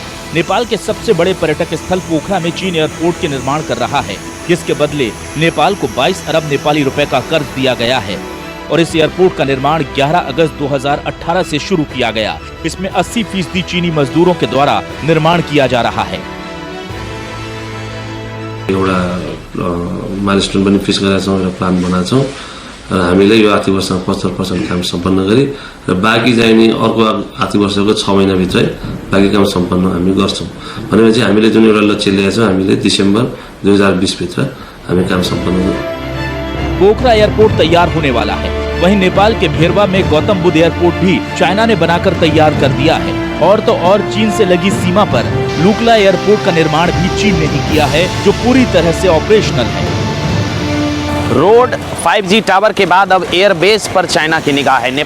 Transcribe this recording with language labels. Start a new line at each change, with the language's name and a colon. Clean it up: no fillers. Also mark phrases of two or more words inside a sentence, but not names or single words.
Hindi: नेपाल के सबसे बड़े पर्यटक स्थल पोखरा में चीन एयरपोर्ट के निर्माण कर रहा है, जिसके बदले नेपाल को 22 अरब नेपाली रुपए का कर्ज दिया गया है। और इस एयरपोर्ट का निर्माण 11 अगस्त 2018 से शुरू किया गया। इसमें 80% चीनी मजदूरों के द्वारा निर्माण किया जा रहा है।
Nepali: एउटा माइलस्टोन पनि फिक्स गरेका छौँ र प्लान बनाएको छौँ र हामीले यो आर्थिक वर्षमा 75% काम सम्पन्न गरी र बाँकी चाहिँ अर्को आर्थिक वर्षको 6 महिनाभित्रै बाँकी काम सम्पन्न हामी गर्छौँ। भनेपछि हामीले जुन एउटा लक्ष्य लिएका छौँ, हामीले दिसम्बर 2020 भित्र हामी काम सम्पन्न गर्छौँ।
Hindi: पोखरा एयरपोर्ट तैयार होने वाला है। वहीं नेपाल के भेरवा में गौतम बुद्ध एयरपोर्ट भी चाइना ने बनाकर तैयार कर दिया है। और तो और चीन से लगी सीमा पर लुकला एयरपोर्ट का निर्माण भी चीन ने ही किया है, जो पूरी तरह से ऑपरेशनल है। रोड 5G टावर के बाद अब एयरबेस पर चाइना की निगाह है।